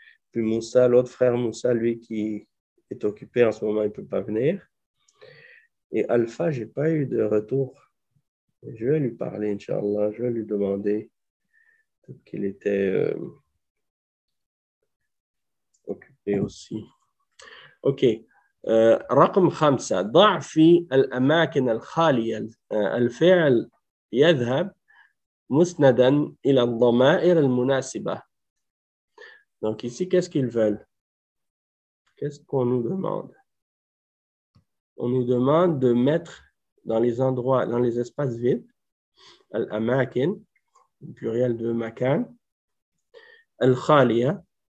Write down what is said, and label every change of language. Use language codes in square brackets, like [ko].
[fr] Puis Moussa, l'autre frère Moussa, lui, qui est occupé en ce moment, il ne peut pas venir. Et Alpha, je n'ai pas eu de retour. Je vais lui parler, Inch'Allah. Je vais lui demander qu'il était occupé aussi. OK. [ar] رقم 5 ضع في الأماكن الخالية الفعل يذهب مسندا إلى الضمائر المناسبة. [fr] Donc ici, qu'est-ce qu'ils veulent? Qu'est-ce qu'on nous demande? On nous demande de mettre dans les endroits, dans les espaces vides, al-amakin, pluriel de makan, al-khaliya.